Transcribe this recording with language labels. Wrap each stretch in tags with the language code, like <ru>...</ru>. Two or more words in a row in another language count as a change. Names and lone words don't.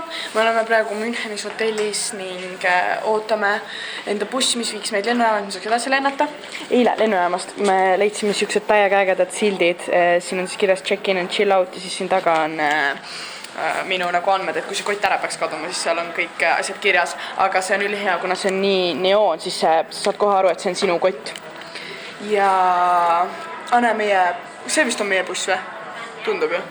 <et>Me oleme praegu Münchenis hotellis ning ootame enda bussi, mis viiks meid lennujaamast, mis saaks edasi lennata. Eile lennujaamast me leidsime siuksed täiega ägedad sildid. Siin on siis kirjas</et> <en>check-in and chill out</en> <et>ja siis siin taga on minu nagu andmed, et kui see kott ära peaks kaduma, siis seal on kõik asjad kirjas. Aga see on ülihea, kuna see on nii neoon, siis saad kohe aru, et see on sinu kott. Ja see vist on meie buss või? Tundub ju.</et>